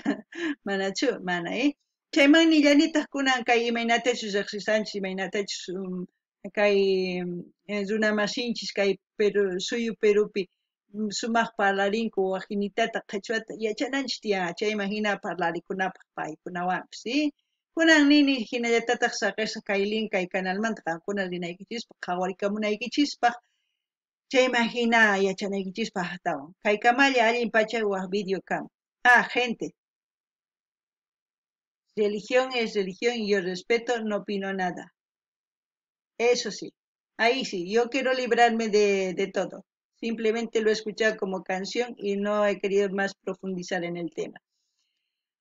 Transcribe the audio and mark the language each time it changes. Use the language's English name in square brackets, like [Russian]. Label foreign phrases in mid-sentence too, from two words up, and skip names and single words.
[Quechua] Manachu, mana Chayman nillanitaq kunan kay imaynatachus riqsisanchis imaynatachus kay runa masinchis kay suyu Perupi sumaq parlarinku waqinitata qhechwata yachananchis tiyan. Chayman hina parlarikunapaq paykunawanpis, kunan nini hinallatataq saqisqa kay link kay canalmanta qankuna rinaykichispaq qhawarikamunaykichispaq chayman hina yachanaykichispaq hatawa. Kay kamalla allin pachayuq video kan. [Spanish] Gente. Religión es religión y yo respeto, no opino nada. Eso sí, ahí sí, yo quiero librarme de todo. Simplemente lo he escuchado como canción y no he querido más profundizar en el tema.